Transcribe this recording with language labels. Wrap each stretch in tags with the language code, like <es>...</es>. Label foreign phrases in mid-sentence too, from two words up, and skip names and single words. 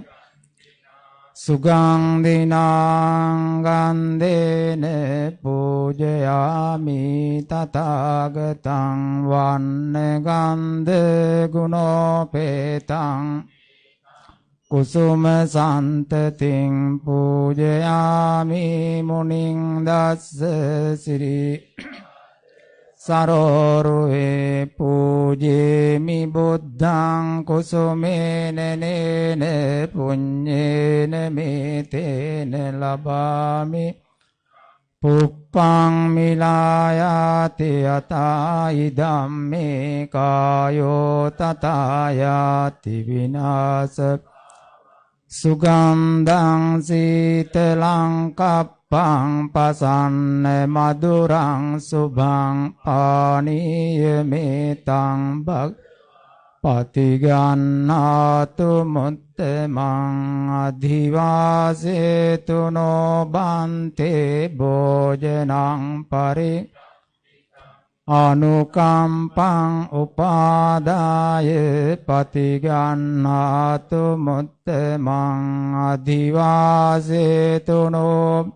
<pi>සුගන්ධිනං ගන්ධේන පූජයාමි තථාගතං වන්න ගන්ධ ගුණෝපේතං කුසුම සන්තතින් පූජයාමි මුනිං දස්ස සිරි සරෝරුවේ පූජේමි බුද්ධං කුසුමේන නේන පුඤ්ඤේන මේතේන ලබාමි පුප්පං මිලායාති යතායි ධම්මේ කායෝ තථායාති විනාශ සුගන්ධං සීතලං කප්පං පසන්න මధుරං සුභං පානීය මේතං භග පතිගන්නාතු මුත්තමං අධිවාසේතු නොබන්තේ භෝජනං පරි අනුකම්පං උපාදාය පතිගන්නාතු මුත්තමං අධිවාසේතු නෝ</pi>